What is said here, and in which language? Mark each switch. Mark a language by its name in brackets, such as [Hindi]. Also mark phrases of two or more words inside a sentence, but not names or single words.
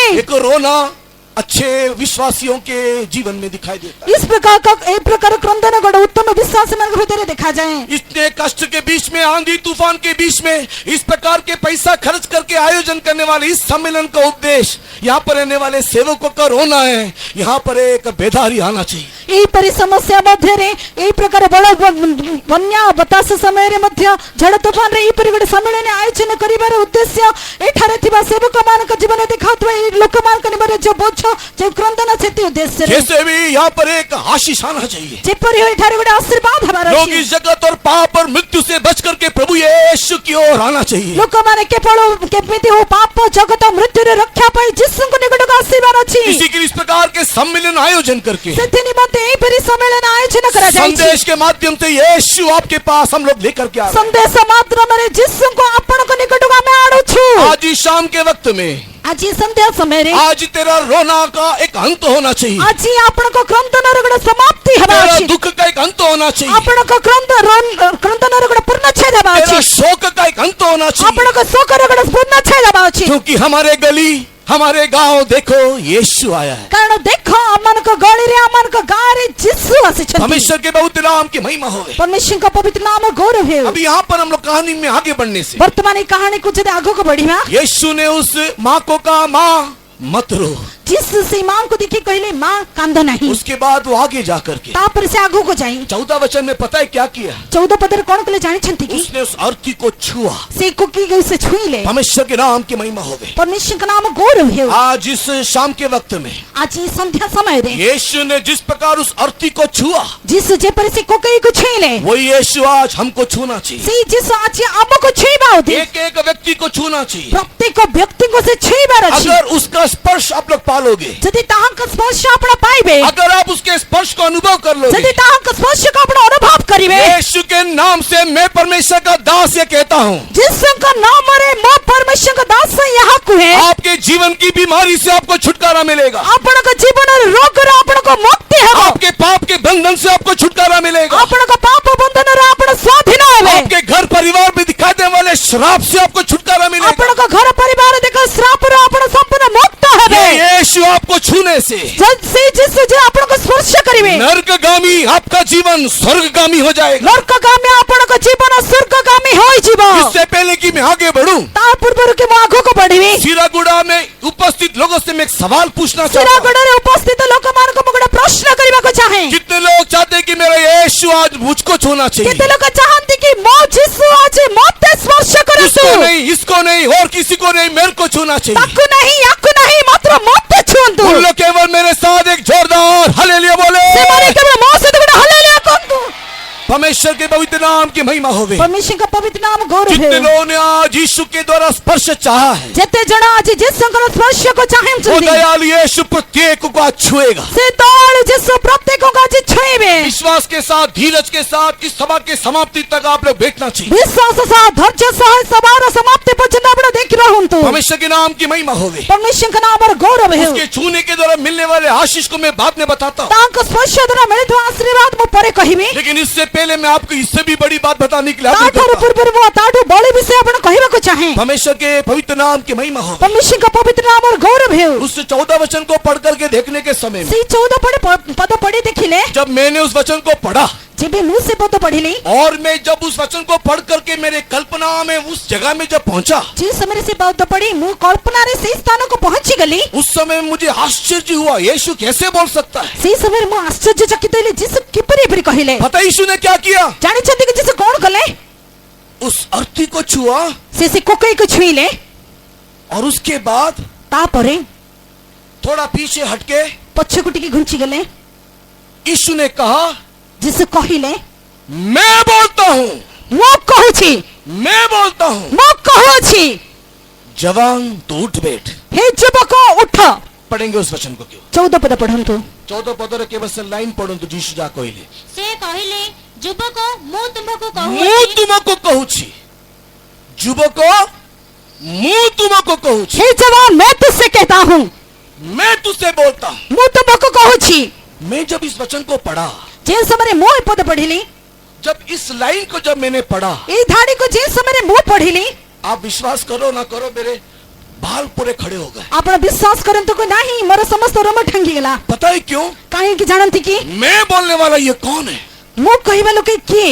[Hindi] एक रोना अच्छे विश्वासियों के जीवन में दिखाई देता है। इस प्रकार का एक प्रकार क्रंदन गड़ उत्तम विश्वास मन के भीतर देखा जाए। इतने कष्ट के बीच में, आंधी तूफान के बीच में, इस प्रकार के पैसा खर्च करके आयोजन करने वाले इस सम्मेलन का उद्देश्य यहाँ पर रहने वाले सेवकों का रोना है। यहाँ पर एक बेदारी आना चाहिए। [Odia] ଏହିପରି ସମସ୍ୟା ମଧ୍ୟରେ ଏହି ପ୍ରକାର ବଡ଼ ବନ୍ୟା ବତାସ ସମୟରେ ମଧ୍ୟ ଝଡ଼ ତୋଫାନରେ ଏହିପରି ଗୋଟେ ସମ୍ମିଳନୀ ଆୟୋଜନ କରିବାର ଉଦ୍ଦେଶ୍ୟ ଏଠାରେ ଥିବା ସେବକମାନଙ୍କ ଜୀବନ ଦେଖାଉଥିବା ଏହି ଲୋକମାନଙ୍କ ନିମନ୍ତେ ଯେଉଁ ବୋଝ ଯେଉଁ କ୍ରନ୍ଦନ ସେଥି ଉଦ୍ଦେଶ୍ୟରେ [Hindi] जैसे भी यहाँ पर एक आशीष आना चाहिए। [Odia] ଯେପରି ଏଠାରେ ଗୋଟେ ଆଶୀର୍ବାଦ ହେବାର [Hindi] लोग [Odia] ଅଛି। [Hindi] इस जगत और पाप और मृत्यु से बच करके प्रभु यीशु की ओर आना चाहिए। [Odia] ଲୋକମାନେ କେବଳ କେମିତି ହଉ ପାପ ଜଗତ ମୃତ୍ୟୁରେ ରକ୍ଷା ପାଇଁ ଯୀଶୁଙ୍କ ନିକଟକୁ ଆସିବାର ଅଛି। [Hindi] इसी के इस प्रकार के सम्मेलन आयोजन करके [Odia] ସେଥି ନିମନ୍ତେ ଏହିପରି ସମ୍ମିଳନ ଆୟୋଜନ କରାଯାଇଛି। [Hindi] संदेश के माध्यम से यीशु आपके पास हम लोग लेकर के आ रहे हैं। [Odia] ସନ୍ଦେଶ ମାଧ୍ୟମରେ ଯୀଶୁଙ୍କୁ ଆପଣଙ୍କ ନିକଟକୁ ଆମେ ଆଣୁଛୁ। [Hindi] आज ही शाम के वक्त में [Odia] ଆଜି ସନ୍ଧ୍ୟା ସମୟରେ [Hindi] आज तेरा रोना का एक अंत होना चाहिए। [Odia] ଆଜି ଆପଣଙ୍କ କ୍ରନ୍ଦନର ଗୋଟେ ସମାପ୍ତି ହେବା [Hindi] तेरा [Odia] ଅଛି। [Hindi] दुख का एक अंत होना चाहिए। [Odia] ଆପଣଙ୍କ କ୍ରନ୍ଦନର ଗୋଟେ ପୂର୍ଣ୍ଣଚ୍ଛେଦ ହେବା [Hindi] तेरा [Odia] ଅଛି। [Hindi] शोक का एक अंत होना चाहिए। [Odia] ଆପଣଙ୍କ ଶୋକର ଗୋଟେ ପୂର୍ଣ୍ଣଚ୍ଛେଦ ହେବା ଅଛି। [Hindi] क्योंकि हमारे गली हमारे गांव देखो यीशु आया है। [Odia] କାରଣ ଦେଖ ଆମମାନଙ୍କ ଗଳିରେ ଆମମାନଙ୍କ ଗାଁରେ ଯୀଶୁ ଆସିଛନ୍ତି। [Hindi] परमेश्वर के पवित्र नाम की महिमा हो। [Odia] परमेश्वरଙ୍କ ପବିତ୍ର ନାମ ଗୌରବ ହେଉ। [Hindi] अभी यहाँ पर हम लोग कहानी में आगे बढ़ने से [Odia] ବର୍ତ୍ତମାନ ଏହି କାହାଣୀକୁ ଯଦି ଆଗକୁ ବଢିବା [Hindi] यीशु ने उस माँ को कहा माँ मत रो। [Odia] ଯୀଶୁ ସେଇ ମାଙ୍କୁ ଦେଖି କହିଲେ ମା କାନ୍ଦ ନାହିଁ। [Hindi] उसके बाद वो आगे जा करके [Odia] ତାପରେ ସେ ଆଗକୁ ଯାଇ [Hindi] 14 वचन में पता है क्या किया? [Odia] 14 ପଦରେ କ'ଣ କଲେ ଜାଣିଛନ୍ତି କି? [Hindi] उसने उस अर्थी को छुआ। [Odia] ସେ କୁକିକୁ ସେ ଛୁଇଁଲେ। [Hindi] परमेश्वर के नाम की महिमा हो गई। [Odia] ପରମେଶ୍ୱରଙ୍କ ନାମ ଗୌରବ ହେଉ। [Hindi] आज इस शाम के वक्त में [Odia] ଆଜି ସନ୍ଧ୍ୟା ସମୟରେ [Hindi] यीशु ने जिस प्रकार उस अर्थी को छुआ [Odia] ଯୀଶୁ ଯେପରି ସେ କୁକିକୁ ଛୁଇଁଲେ [Hindi] वही यीशु आज हमको छूना चाहिए। [Odia] ସେଇ ଯୀଶୁ ଆଜି ଆମକୁ ଛୁଇଁବା ଉଚିତ। [Hindi] एक एक व्यक्ति को छूना चाहिए। [Odia] ପ୍ରତ୍ୟେକ ବ୍ୟକ୍ତିଙ୍କୁ ସେ ଛୁଇଁବାର ଅଛି। [Hindi] अगर उसका स्पर्श आप लोग पालोगे, [Odia] ଯଦି ତାହାଙ୍କ ସ୍ପର୍ଶ ଆପଣ ପାଇବେ, [Hindi] अगर आप उसके स्पर्श को अनुभव कर लोगे, [Odia] ଯଦି ତାହାଙ୍କ ସ୍ପର୍ଶକୁ ଆପଣ ଅନୁଭବ କରିବେ, [Hindi] यीशु के नाम से मैं परमेश्वर का दास ये कहता हूँ, [Odia] ଯୀଶୁଙ୍କ ନାମରେ ମୋ ପରମେଶ୍ୱରଙ୍କ ଦାସ ଏହା କୁହେ, [Hindi] आपके जीवन की बीमारी से आपको छुटकारा मिलेगा। [Odia] ଆପଣଙ୍କ ଜୀବନର ରୋଗରୁ ଆପଣଙ୍କୁ ମୁକ୍ତି ହେବ। [Hindi] आपके पाप के बंधन से आपको छुटकारा मिलेगा। [Odia] ଆପଣଙ୍କ ପାପ ବନ୍ଧନରୁ ଆପଣ ସ୍ୱାଧୀନ ହେବେ। [Hindi] आपके घर परिवार में दिखाई देने वाले श्राप से आपको छुटकारा मिलेगा। [Odia] ଆପଣଙ୍କ ଘର ପରିବାର ଦେଖ ଶ୍ରାପରୁ ଆପଣ ସମ୍ପୂର୍ଣ୍ଣ ମୁକ୍ତ ହେବେ। [Hindi] ये यीशु आपको छूने से [Odia] ସେଇ ଯୀଶୁ ଯେ ଆପଣଙ୍କୁ ସ୍ପର୍ଶ କରିବେ, [Hindi] नरकगामी आपका जीवन स्वर्गगामी हो जाएगा। [Odia] ନର୍କଗାମୀ ଆପଣଙ୍କ ଜୀବନ ସ୍ୱର୍ଗଗାମୀ ହୋଇଯିବ। [Hindi] इससे पहले कि मैं आगे बढ़ूं, [Odia] ତା ପୂର୍ବରୁ କି ମୁଁ ଆଗକୁ ବଢିବି, [Hindi] सिरागुड़ा में उपस्थित लोगों से मैं एक सवाल पूछना चाहता हूं। [Odia] ଶିରାଗଡ଼ରେ ଉପସ୍ଥିତ ଲୋକମାନଙ୍କୁ ମୁଁ ଗୋଟେ ପ୍ରଶ୍ନ କରିବାକୁ ଚାହେଁ। [Hindi] कितने लोग चाहते हैं कि मेरा यीशु आज मुझको छूना चाहिए? [Odia] କେତେ ଲୋକ ଚାହାନ୍ତି କି ମୋ ଯୀଶୁ ଆଜି ମୋତେ ସ୍ପର୍ଶ କରନ୍ତୁ। [Hindi] इसको नहीं, इसको नहीं, और किसी को नहीं, मेरे को छूना चाहिए। [Odia] ତାକୁ ନାହିଁ ୟାକୁ ନାହିଁ ମାତ୍ର ମୋତେ ଛୁଅନ୍ତୁ। [Hindi] उन लोग केवल मेरे साथ एक जोरदार हालेलुया बोले। [Odia] ସେମାନେ କେବଳ ମୋ ସହିତ ଗୋଟେ ହାଲେଲୁୟା କୁହନ୍ତୁ। [Hindi] परमेश्वर के पवित्र नाम की महिमा होवे। [Odia] परमेश्वरଙ୍କ ପବିତ୍ର ନାମ ଗୌରବ [Hindi] जितने [Odia] ହେଉ। [Hindi] लोगों ने आज यीशु के द्वारा स्पर्श चाहा है, [Odia] ଯେତେ ଜଣ ଆଜି ଯୀଶୁଙ୍କର ସ୍ପର୍ଶକୁ [Hindi] वो [Odia] ଚାହୁଁଛନ୍ତି, [Hindi] दयालु यीशु प्रत्येक को आज छुएगा। [Odia] ସେ ଦୟାଳୁ ଯୀଶୁ ପ୍ରତ୍ୟେକଙ୍କୁ ଆଜି ଛୁଇଁବେ। [Hindi] विश्वास के साथ, धीरज के साथ इस सभा के समाप्ति तक आप लोग बैठना चाहिए। [Odia] ବିଶ୍ୱାସ ସହ ଧୈର୍ଯ୍ୟ ସହ ସଭାର ସମାପ୍ତି ପର୍ଯ୍ୟନ୍ତ ଆପଣ ଦେଖି ରହନ୍ତୁ। [Hindi] परमेश्वर के नाम की महिमा होवे। [Odia] परमेश्वरଙ୍କ ନାମର ଗୌରବ ହେଉ। [Hindi] उसके छूने के द्वारा मिलने वाले आशीष को मैं बाद में बताता हूँ, [Odia] ତାଙ୍କ ସ୍ପର୍ଶ ଦ୍ୱାରା ମିଳିଥିବା ଆଶୀର୍ବାଦ ମୁଁ ପରେ କହିବି। [Hindi] लेकिन इससे पहले मैं आपको इससे भी बड़ी बात बताने के लिए आग्रह [Odia] ତାଠାରୁ [Hindi] करता हूं। [Odia] ପୂର୍ବରୁ ମୁଁ ତାଠୁ ବଳି ବିଷୟ ଆପଣ କହିବାକୁ ଚାହେଁ। [Hindi] परमेश्वर के पवित्र नाम की महिमा हो। [Odia] परमेश्वरଙ୍କ ପବିତ୍ର ନାମର ଗୌରବ ହେଉ। [Hindi] उस 14 वचन को पढ़ करके देखने के समय में [Odia] ସେଇ 14 ପଦ ପଢି ଦେଖିଲେ, [Hindi] जब मैंने उस वचन को पढ़ा [Odia] ଯେବେ ମୁଁ ସେ ପଦ ପଢିଲି, [Hindi] और मैं जब उस वचन को पढ़ करके मेरे कल्पना में उस जगह में जब पहुंचा, [Odia] ଯେଉଁ ସମୟରେ ସେ ପଦ ପଢି ମୁଁ କଳ୍ପନାରେ ସେଇ ସ୍ଥାନକୁ ପହଞ୍ଚିଗଲି, [Hindi] उस समय मुझे आश्चर्य हुआ, यीशु कैसे बोल सकता है? [Odia] ସେଇ ସମୟରେ ମୁଁ ଆଶ୍ଚର୍ଯ୍ୟଚକିତ ହେଲି ଯୀଶୁ କିପରି ଏପରି କହିଲେ। [Hindi] पता यीशु ने क्या किया? [Odia] ଜାଣିଛନ୍ତି କି ଯୀଶୁ କ'ଣ କଲେ? [Hindi] उस अर्थी को छुआ [Odia] ସେ କୋକଇକୁ ଛୁଇଁଲେ, [Hindi] और उसके बाद [Odia] ତାପରେ [Hindi] थोड़ा पीछे हटके [Odia] ପଛକୁ ଟିକେ ଘୁଞ୍ଚିଗଲେ। [Hindi] यीशु ने कहा, [Odia] ଯୀଶୁ କହିଲେ, [Hindi] मैं बोलता हूं, [Odia] ମୁଁ କହୁଛି, [Hindi] मैं बोलता हूं, [Odia] ମୁଁ କହୁଅଛି, [Hindi] जवान तो उठ बैठ। [Odia] ହେ ଯୁବକ ଉଠ। [Hindi] पढ़ेंगे उस वचन को क्यों? [Odia] 14 ପଦ ପଢନ୍ତୁ। 14 ପଦରେ କେବଳ ସେ ଲାଇନ୍ ପଢନ୍ତୁ। ଯୀଶୁ ଯାହା କହିଲେ, ସେ କହିଲେ, ଯୁବକ ମୁଁ ତୁମକୁ ମୁଁ କହୁଅଛି, ତୁମକୁ କହୁଛି, ଯୁବକ ମୁଁ ତୁମକୁ କହୁଛି, [Hindi] हे जवान मैं तुझसे कहता हूँ, मैं तुझसे बोलता हूं। [Odia] ମୁଁ ତୁମକୁ କହୁଛି। [Hindi] मैं जब इस वचन को पढ़ा, [Odia] ଯେଉଁ ସମୟରେ ମୁଁ ଏ ପଦ ପଢିଲି, [Hindi] जब इस लाइन को जब मैंने पढ़ा, [Odia] ଏଇ ଧାଡିକୁ ଯେଉଁ ସମୟରେ ମୁଁ ପଢିଲି, [Hindi] आप विश्वास करो ना करो, मेरे बाल पूरे खड़े हो गए। [Odia] ଆପଣ ବିଶ୍ୱାସ କରନ୍ତୁ କି ନାହିଁ ମୋର ସମସ୍ତ ରୋମ ଠାଙ୍ଗିଗଲା। [Hindi] पता है क्यों? [Odia] କାହିଁକି ଜାଣନ୍ତି କି? [Hindi] मैं बोलने वाला ये कौन है? [Odia] ମୁଁ କହିବା ଲୋକେ କିଏ?